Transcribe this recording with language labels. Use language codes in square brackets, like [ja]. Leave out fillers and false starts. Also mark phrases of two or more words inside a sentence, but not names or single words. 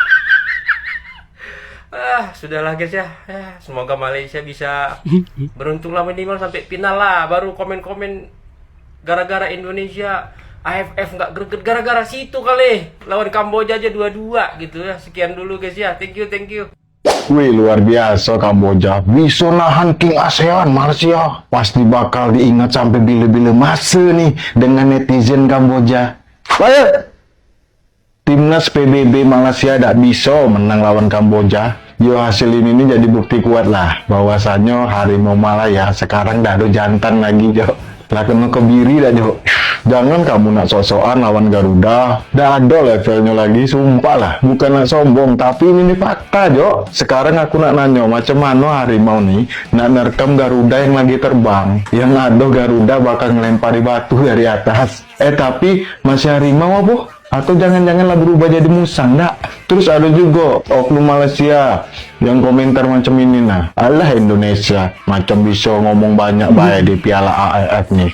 [id] Sudahlah guys ya. Semoga Malaysia bisa beruntung lah minimal sampai final lah, baru komen-komen gara-gara Indonesia AFF nggak greget gara-gara situ kali, lawan Kamboja aja 2-2 gitu ya. Sekian dulu guys ya. [en] Thank you. [id] Wih, luar biasa Kamboja. Bisa nahan King ASEAN Malaysia. Pasti bakal diingat sampai [ms] bila-bila masa [id] nih dengan netizen Kamboja. Baik, timnas PBB Malaysia tidak bisa menang lawan Kamboja. Yo, hasil ini jadi bukti kuat lah bahwasannya Harimau Malaya sekarang dah ada jantan lagi, Jo. Lah kena kebiri dah, Jo. Jangan kamu nak sok-sokan lawan Garuda. Dah ada levelnya lagi, sumpah lah. Bukan nak sombong, tapi ini fakta, Jo. Sekarang aku nak nanya, [ms] macam mana [id] Harimau nih nak nerekam Garuda yang lagi terbang. Yang ada Garuda bakal ngelempari batu dari atas. Tapi masih Harimau apa? Atau jangan-jangan lah berubah jadi musang, dak? Terus ada juga oknum Malaysia yang komentar macam ini, nah. Alah Indonesia, macam bisa ngomong banyak baik di Piala AFF nih.